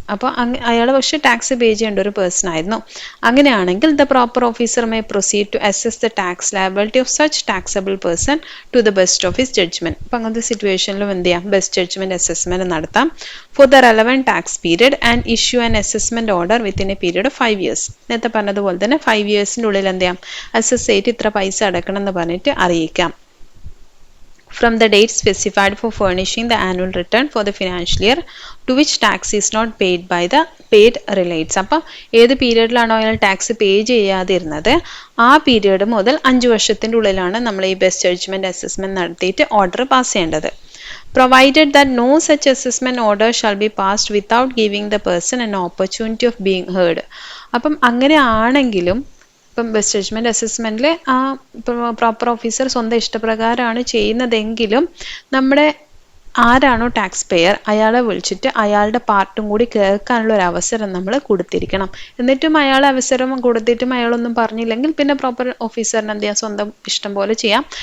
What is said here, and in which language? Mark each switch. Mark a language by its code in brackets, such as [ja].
[ml] അപ്പോൾ അയാൾ പക്ഷേ ടാക്സ് പേ ചെയ്യേണ്ട ഒരു പേഴ്സൺ ആയിരുന്നു. [en] അങ്ങനെയാണെങ്കിൽ the proper officer may proceed to assess the tax liability of such taxable person to the best of his judgment. [ml] അപ്പോൾ അങ്ങനത്തെ സിറ്റുവേഷനിലും എന്ത് ചെയ്യാം, ബെസ്റ്റ് ജഡ്ജ്മെന്റ് അസസ്മെന്റ് നടത്താം [en] For the relevant tax period and issue an assessment order within a period of 5 years. [ml] നേരത്തെ പറഞ്ഞതുപോലെ തന്നെ 5 yearsൻ്റെ ഉള്ളിൽ എന്ത് ചെയ്യാം, അസസ് ചെയ്തിട്ട് ഇത്ര പൈസ അടക്കണം എന്ന് പറഞ്ഞിട്ട് അറിയിക്കാം. [en] From the date specified for furnishing the annual return for the financial year to which tax is not paid by the paid relates. [ml] അപ്പോൾ ഏത് പീരീഡിലാണോ അയാൾ ടാക്സ് പേ ചെയ്യാതിരുന്നത് ആ പീരീഡ് മുതൽ 5 വർഷത്തിൻ്റെ ഉള്ളിലാണ് നമ്മൾ ഈ ബെസ്റ്റ് ജഡ്ജ്മെൻറ്റ് അസസ്മെൻറ്റ് നടത്തിയിട്ട് ഓർഡർ പാസ് ചെയ്യേണ്ടത്. [en] Provided that no such assessment order shall be passed without giving the person an opportunity of being heard. [ml] അപ്പം അങ്ങനെ ആണെങ്കിലും ഇപ്പം ബെസ്റ്റ് ജഡ്ജ്മെൻറ്റ് അസസ്മെൻറ്റിൽ ആ പ്രോപ്പർ ഓഫീസർ സ്വന്തം ഇഷ്ടപ്രകാരമാണ് ചെയ്യുന്നതെങ്കിലും നമ്മുടെ ആരാണോ ടാക്സ് പെയർ അയാളെ വിളിച്ചിട്ട് അയാളുടെ പാർട്ടും കൂടി കേൾക്കാനുള്ള ഒരു അവസരം നമ്മൾ കൊടുത്തിരിക്കണം. എന്നിട്ടും അയാൾ അവസരം കൊടുത്തിട്ടും അയാളൊന്നും പറഞ്ഞില്ലെങ്കിൽ പിന്നെ പ്രോപ്പർ ഓഫീസറിന് എന്ത് ചെയ്യാം, സ്വന്തം ഇഷ്ടം പോലെ ചെയ്യാം.